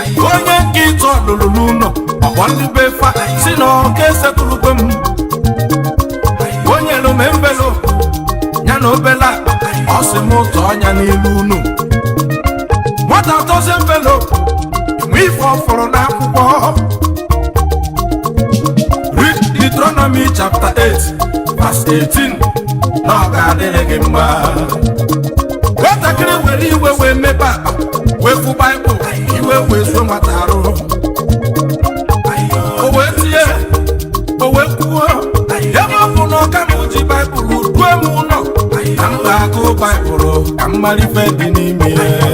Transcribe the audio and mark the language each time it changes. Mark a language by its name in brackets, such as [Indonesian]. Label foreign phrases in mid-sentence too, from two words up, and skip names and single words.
[Igbo] Onye nke ịtọ lụrụ n'ụlọ, ọkpọ ndị be fa, si na ọ ga-esetụrụkwe m. O nyelu m envelope, ya na obele akpa, ọ sị m tụọ ya n'ilu unu. Nwata tọzie envelope, nwe ife ọ fụrụ n'akwụkwọ. [English] Read Deuteronomy chapter eight, verse eighteen, [Igbo] na ọ ga-adịrị gị mma. Nwatakịrị were iwe wee mepe akpa, wee fụ Baịbụl, iwe wee zuo nwata arụ. O wee tie, o wee kwuo, ebe ọ bụ na ọ ka m ji Baịbụl due m ụlọ, ka m ga-agụ Baịbụl, ka m mara ife dị n'ime ya.